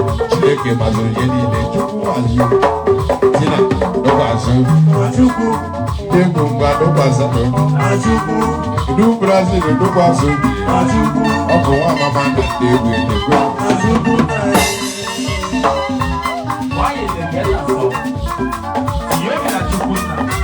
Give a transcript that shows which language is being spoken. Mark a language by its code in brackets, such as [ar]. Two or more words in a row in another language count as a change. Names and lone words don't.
[ig] Chineke mazụrụ ihe niile. Chukwu mazụ. Tina, tụkwasị obi. Chukwu. Ndị egwu mba, tụkwasị obi. Chukwu. Ndị Brazil, tụkwasị obi. Chukwu. Ọ bụ nwa mama na ndị egwu edekwe. Chukwu na ya. [pcm] Why you dey get that song? You be na Chukwu na.